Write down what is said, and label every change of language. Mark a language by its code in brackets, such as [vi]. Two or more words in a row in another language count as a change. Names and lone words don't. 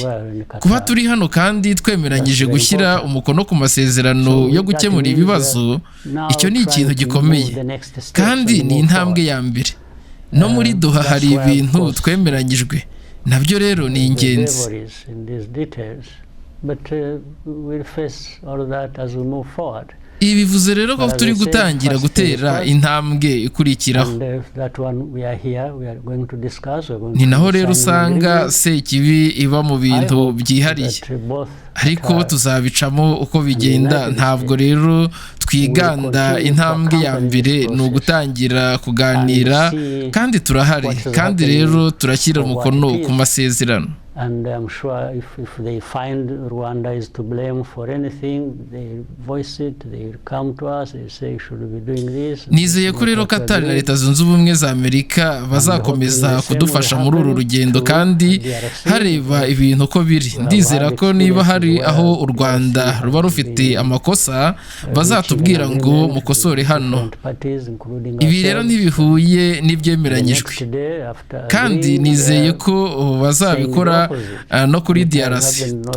[rw] Kuba turi hano kandi twemeranyije gushyira umukono ku masezerano yo gukemura ibibazo, icyo ni ikintu gikomeye kandi ni intambwe ya mbere. No muri Doha hari ibintu twemeranyijwe nabyo rero ni ingenzi. [en] But we'll face all of that as we move forward. [rw] Ibi bivuze rero ko turi gutangira gutera intambwe ikurikiraho. Ni naho rero usanga Sekibi iba mu bintu byihariye, ariko tuzabicamo uko bigenda. Ntabwo rero twiganda intambwe ya mbere ni ugutangira kuganira, kandi turahari, kandi rero turashyira umukono ku masezerano. [en] And I'm sure if they find Rwanda is to blame for anything, they voice it, they come to us, they say should we be doing this. [rw] Nizeye ko rero Qatar na Leta Zunze Ubumwe za Amerika bazakomeza kudufasha muri uru rugendo, kandi hareba ibintu ko biri. Ndizera ko niba hari aho u Rwanda ruba rufite amakosa bazatubwira ngo mukosore hano. Ibi rero ntibihuye n'ibyemeranyijwe, kandi nizeye ko bazabikora no kuri DRC.